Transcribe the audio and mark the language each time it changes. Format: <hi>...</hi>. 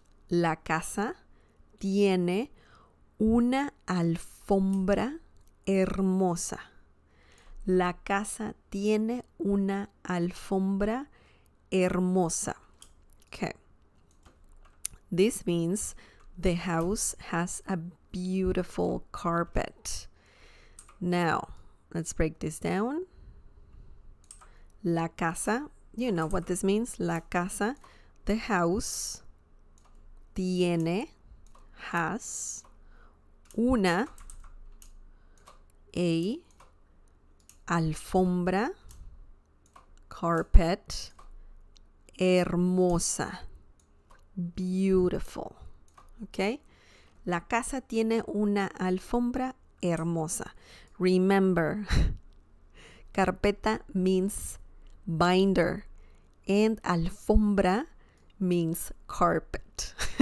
<es>La casa tiene una alfombra hermosa. La casa tiene una alfombra hermosa.</es> <en>Okay. This means the house has a beautiful carpet. Now, let's break this down. La casa, you know what this means. La casa, the house, tiene, has, una, a, alfombra, carpet, hermosa, beautiful. Okay?</en> <es>La casa tiene una alfombra hermosa.</es> <en>Remember, carpeta means binder and alfombra means carpet.</en>